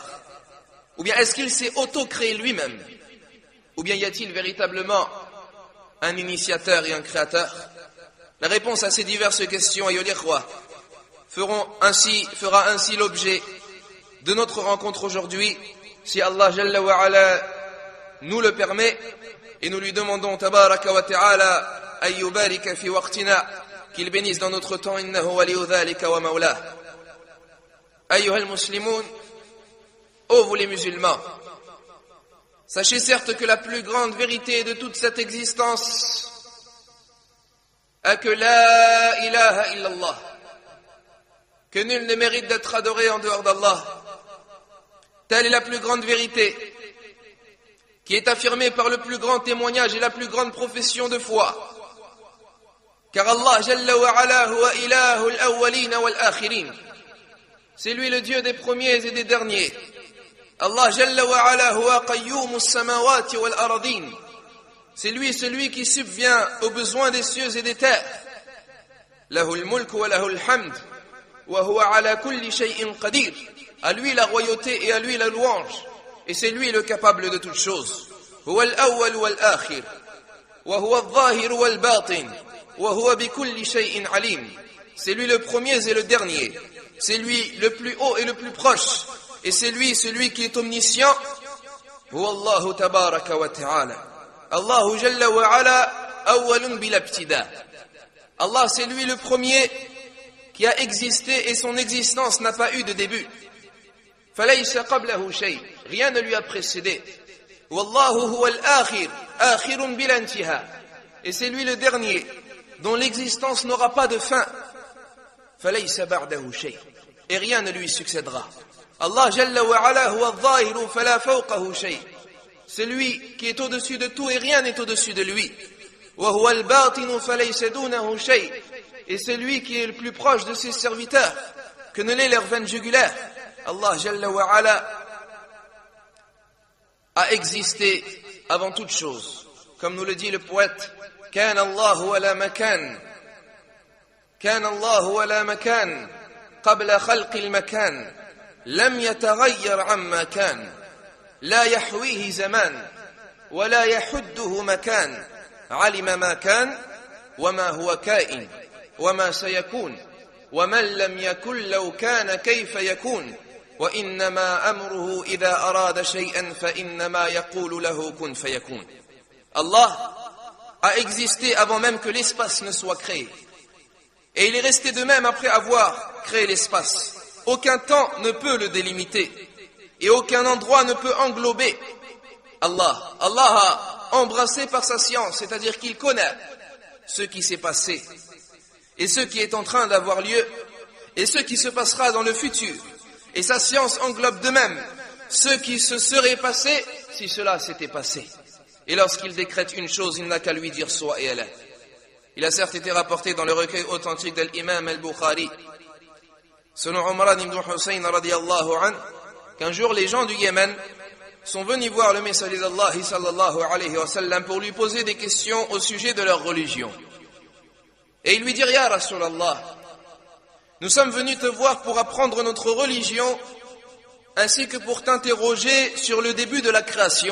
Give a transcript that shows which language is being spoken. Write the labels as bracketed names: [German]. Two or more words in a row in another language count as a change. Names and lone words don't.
[French] Ou bien est-ce qu'il s'est auto-créé lui-même? Ou bien y a-t-il véritablement un initiateur et un créateur? La réponse à ces diverses questions, [Arabic] أيها الإخوة, [French] fera ainsi l'objet de notre rencontre aujourd'hui, si [Arabic] الله جل وعلا [French] nous le permet, et nous lui demandons [Arabic] تبارك وتعالى أن يبارك في وقتنا, [French] qu'il bénisse dans notre temps, [Arabic] إنه ولي ذلك ومولاه. أيها المسلمون, [French] ô vous les musulmans, sachez certes que la plus grande vérité de toute cette existence est que [Arabic] لا إله إلا الله, [French] que nul ne mérite d'être adoré en dehors d'Allah. Telle est la plus grande vérité qui est affirmée par le plus grand témoignage et la plus grande profession de foi. [Arabic] Car الله جل وعلا هو إله الأولين والآخرين. [French] C'est lui le Dieu des premiers et des derniers. [Arabic] الله جل وعلا هو قيوم السماوات والأرض. [French] C'est lui celui qui subvient aux besoins des cieux et des terres. [Arabic] له الملك وله الحمد وهو على كل شيء قدير. [French] À lui la royauté et à lui la louange. Et c'est lui le capable de toutes choses. [Arabic] هو الأول والآخر. وهو الظاهر والباطن وهو بكل شيء عليم. [French] C'est lui le premier et le dernier. C'est lui le plus haut et le plus proche. Et c'est lui celui qui est omniscient. [Arabic] هو الله تبارك وتعالى الله جل وعلا أول بلا ابتداء. [French] Allah c'est lui le premier qui a existé et son existence n'a pas eu de début. [Arabic] فليس قبله شيء. [French] Rien ne lui a précédé. [Arabic] والله هو الآخر آخر بلا انتهاء. [French] Et c'est lui le dernier dont l'existence n'aura pas de fin. [Arabic] فليس بعده شيء. [French] Et rien ne lui succédera. [Arabic] الله جل وعلا هو الظاهر فلا فوقه شيء. [French] C'est lui qui est au-dessus de tout et rien n'est au-dessus de lui. [Arabic] وهو الباطن فليس دونه شيء. [French] Et c'est lui qui est le plus proche de ses serviteurs que ne l'est leur veine jugulaire. [Arabic] الله جل وعلا [French] a existé avant toute chose. Comme nous le dit le poète, [Arabic] كان الله ولا مكان كان الله ولا مكان قبل خلق المكان لم يتغير عما كان لا يحويه زمان ولا يحده مكان علم ما كان وما هو كائن وما سيكون ومن لم يكن لو كان كيف يكون وإنما أمره إذا أراد شيئا فإنما يقول له كن فيكون. [French] Allah a existé avant même que l'espace ne soit créé. Et il est resté de même après avoir créé l'espace. Aucun temps ne peut le délimiter. Et aucun endroit ne peut englober Allah. Allah a embrassé par sa science, c'est-à-dire qu'il connaît ce qui s'est passé, et ce qui est en train d'avoir lieu, et ce qui se passera dans le futur. Et sa science englobe de même ce qui se serait passé si cela s'était passé. Et lorsqu'il décrète une chose, il n'a qu'à lui dire soit et elle est. Il a certes été rapporté dans le recueil authentique de l'imam al-Bukhari, selon Umran ibn Hussein [Arabic] رضي الله عنه, [French] qu'un jour les gens du Yémen sont venus voir le messager d'Allah [Arabic] صلى الله عليه وسلم [French] pour lui poser des questions au sujet de leur religion. Et ils lui dirent: [Arabic] يا رسول الله, [French] nous sommes venus te voir pour apprendre notre religion ainsi que pour t'interroger sur le début de la création.